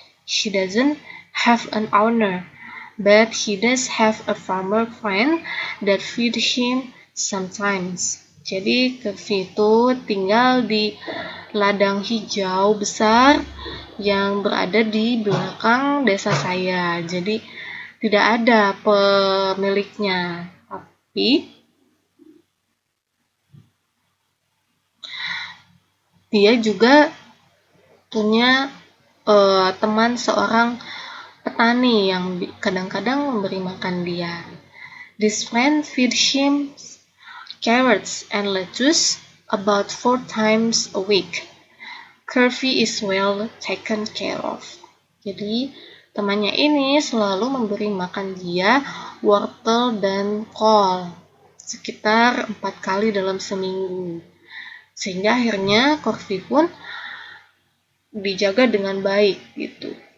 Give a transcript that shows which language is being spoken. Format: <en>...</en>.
<en>He doesn't have an owner, but he does have a farmer friend that feed him sometimes.</en> <id>Jadi Curvy itu tinggal di ladang hijau besar yang berada di belakang desa saya. Jadi tidak ada pemiliknya, tapi dia juga punya teman seorang petani yang kadang-kadang memberi makan dia.</id> <en>This friend feeds him carrots and lettuce about 4 times a week. Curvy is well taken care of.</en> <id>Jadi temannya ini selalu memberi makan dia wortel dan kol sekitar 4 kali dalam seminggu. Sehingga akhirnya Curvy pun dijaga dengan baik gitu.</id>